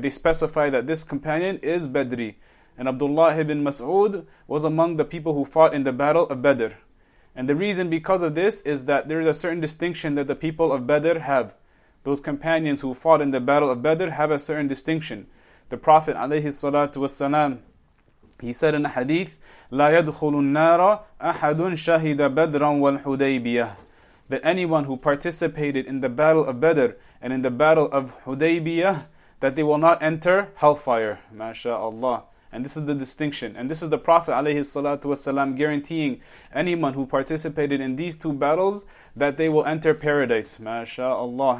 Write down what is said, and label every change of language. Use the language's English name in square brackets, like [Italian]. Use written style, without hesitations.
[English] They specify that this companion is Badri. And Abdullah ibn Mas'ud was among the people who fought in the battle of Badr. And the reason because of this is that there is a certain distinction that the people of Badr have. Those companions who fought in the battle of Badr have a certain distinction. The Prophet ﷺ, he said in a hadith, [Arabic] لا يدخل النار أحد شهد بدرا والحديبية. [English] That anyone who participated in the battle of Badr and in the battle of Hudaybiyah, that they will not enter hellfire. MashaAllah. And this is the distinction. And this is the Prophet ﷺ guaranteeing anyone who participated in these two battles that they will enter paradise. MashaAllah.